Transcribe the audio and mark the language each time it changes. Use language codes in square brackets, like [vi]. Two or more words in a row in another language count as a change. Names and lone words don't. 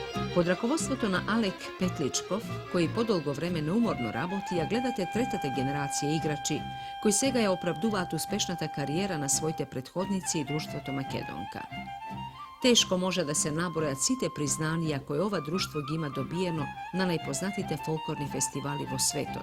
[mk] Под раководством на Алек Петличков, који подолго време неуморно работи, ја гледате третата генерација играчи, кои сега ја оправдуваат успешната кариера на своите предходници и друштвото Македонка. Тешко може да се набројат сите признанија кои ова друштво ги има добиено на најпознатите фолклорни фестивали во светот.